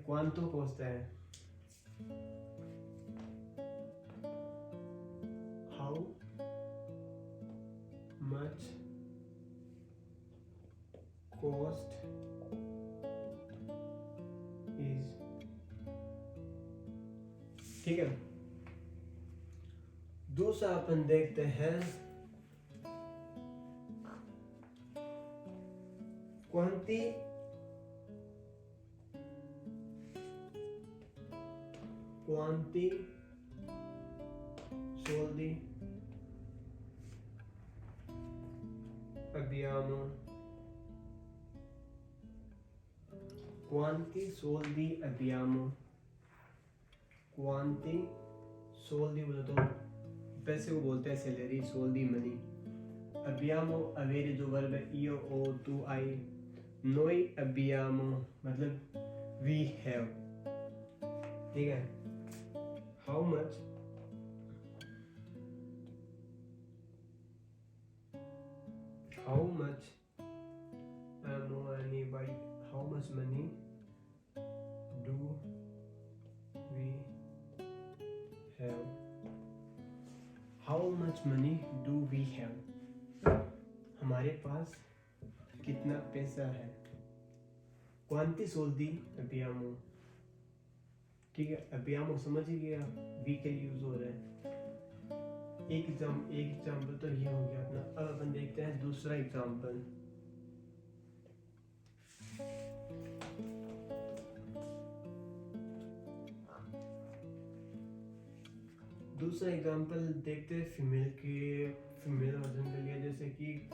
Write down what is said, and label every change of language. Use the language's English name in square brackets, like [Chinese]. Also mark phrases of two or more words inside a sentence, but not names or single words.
[Italian] quanto costa [English] है, how much cost is, [Hindi] ठीक है। दूसरा अपन देखते हैं क्वांटी [Italian] quanti soldi abbiamo, quanti soldi abbiamo, quanti soldi [Hindi] बोले तो पैसे को बोलते हैं सैलरी, [Italian] soldi मनी। abbiamo avere [Hindi] जो वर्ब है [Italian] io o tu hai, noi abbiamo मतलब [English] we have, [Hindi] ठीक है। [English] how much money, by how much money do we have, how much money do we have, [Hindi] हमारे पास कितना पैसा है। [Italian] quanti soldi abbiamo, [Hindi] ठीक है। abbiamo समझ ही गया, वी के यूज हो रहा है। एक एग्जाम्पल तो ये हो गया अपना। अब अपन देखते हैं दूसरा एग्जाम्पल। दूसरा एग्जाम्पल देखते हैं फीमेल वर्जन के लिए, जैसे कि